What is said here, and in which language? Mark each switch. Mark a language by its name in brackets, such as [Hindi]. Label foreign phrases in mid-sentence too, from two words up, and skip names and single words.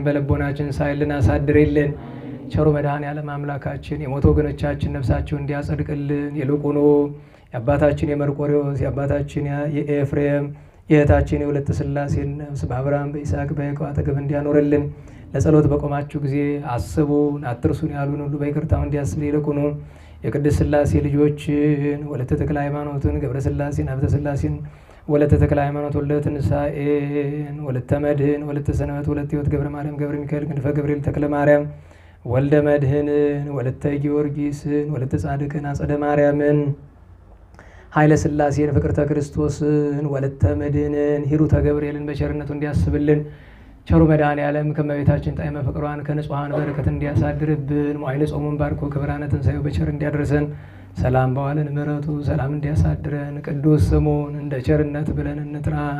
[Amharic] በልቦናችን ሳይልን አሳድሬልን። ቸሩ መድኃኔዓለም አምላካችን የሞቱ ወገኖቻችን ነፍሳቸውን እንዲያጸድቅልን ይልቁኑ የአባታችን የመርቆሬዎስ የአባታችን የኤፍሬም የእህታችን የወለተ ሥላሴን ነፍስ በአብርሃም በይስሐቅ በያዕቆብ አጠገብ እንዲያኖርልን ለጸሎት በቆማችሁ ጊዜ አስቡን አትርሱን ያሉን ሁሉ በይቅርታው እንዲያስብ ይልቁኑ የቅድስት ሥላሴ ልጆችን ወለተ ተክለ ሃይማኖትን ገብረ ሥላሴን ሀብተ ሥላሴን ወለተ ተክለ ሃይማኖት ወለተ ትንሣኤን ወለተ መድህን ወለተ ሰንበት ወለተ ሕይወት ገብረ ማርያም ገብረ ሚካኤል ክንፈ ገብርኤል ተክለ ማርያም ወልደ መድህንን ወለተ ጊዮርጊስን ወለተ ጻድቅን አጸደ ማርያምን ኃይለ ሥላሴን ፍቅርተ ክርስቶስን ወለተ መድህንን ሂሩተ ገብርኤልን በቸርነቱ እንዲያስብልን ቸሩ መድኃኔዓለም ከእመቤታችን ጣዕመ ፍቅሯን ከንጹሐን በረከት እንዲያሳድርብን መዋዕለ ጾሙን ባርኮ ክብራነ ትንሣኤው በቸር እንዲያደርሰን ሰላም በዋለን ምሕረቱ ሰላም እንዲያሳድረን ቅዱስ ስሙን እንደ ቸርነት ብለን እንጥራ።